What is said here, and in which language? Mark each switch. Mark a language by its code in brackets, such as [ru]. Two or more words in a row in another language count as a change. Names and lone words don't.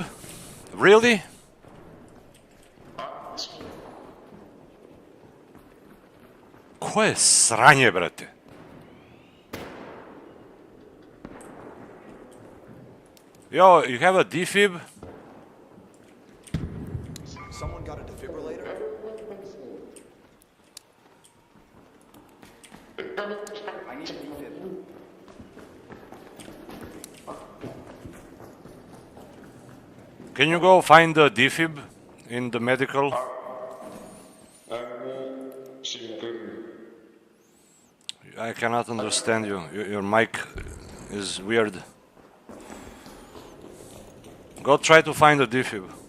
[en] Really? [sr] Koje sranje, brate? [en] Yo, you have a defib? Someone got a defibrillator? I need a defib. Can you go find the defib in the medical? I cannot understand you. Your mic is weird. Go try to find a defib.